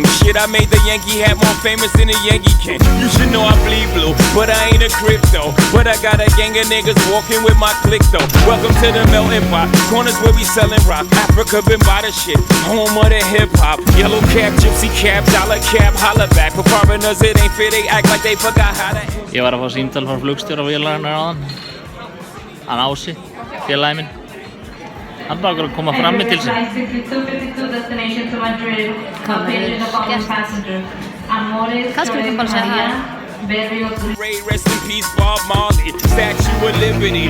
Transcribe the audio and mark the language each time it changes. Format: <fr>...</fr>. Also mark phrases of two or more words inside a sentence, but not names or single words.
<en>Shit, I made the Yankee hat more famous than the Yankee can. You should know I bleed blue, but I ain't a crypto. But I got a gang of niggas walking with my click though. Welcome to the melting pot. Corners where we selling rock. Africa been by the shit. Home of the hip hop. Yellow cap, gypsy cap, dollar cap, holla back. For foreigners it ain't fair, they act like they forgot how to.</en> <is>Ég var að fá símtal frá flugstjóra vélarinnar áðan. Hann Ási, félagi minn. Hann bara að koma frammi til sín. Kannski við bara segja hér.</is> <en>Rest in peace, Bob Marley, Statue of Liberty.</en>